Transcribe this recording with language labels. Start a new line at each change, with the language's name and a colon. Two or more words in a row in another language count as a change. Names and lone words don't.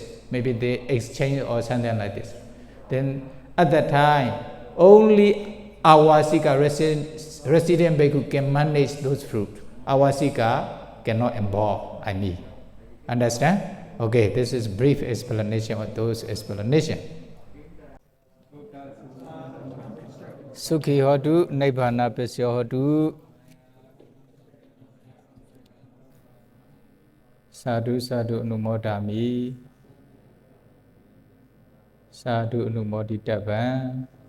English: Maybe they exchange or something like this. Then at that time, only Awasika resident bhikkhu can manage those fruit. Awasika cannot involve, Understand? Okay, this is brief explanation of those explanations.
Pali: Sukhi hotu, Nibbana pesya hotu. Sadhu sadhu anumodami. Sadhu anumoditabha.